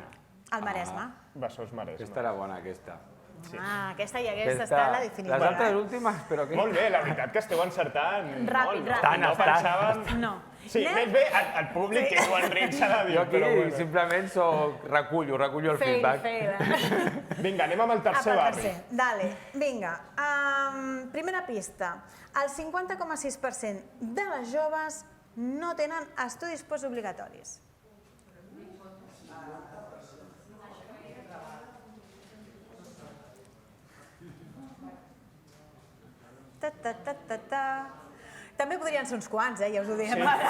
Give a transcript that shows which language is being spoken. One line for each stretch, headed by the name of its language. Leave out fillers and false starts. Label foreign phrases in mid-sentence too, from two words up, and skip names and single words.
Catalan: El Maresme. Besòs Maresme. Aquesta era bona, aquesta. Aquesta i aquesta està a la definitiva. Les altres últimes, però què? Molt bé, la veritat que esteu encertant Ràpid, molt. ràpid. No pensàvem... No. Sí, més bé el públic que ho Enric s'ha de dir, Jo aquí però bueno. simplement recullo el Fail, feedback. fail. Vinga, anem amb el tercer barri. Dale, vinga. Primera pista. El 50,6% de les joves no tenen estudis postobligatoris. També podrien ser uns quants, ja us ho diem ara.